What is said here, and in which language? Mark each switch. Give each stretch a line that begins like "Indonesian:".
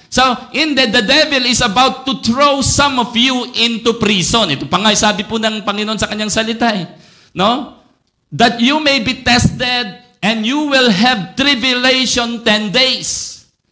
English: So, indeed, the devil is about to throw some of you into prison.
Filipino: Ito pa nga, sabi po ng Panginoon sa kanyang salita. No?
English: That you may be tested and you will have tribulation 10 days.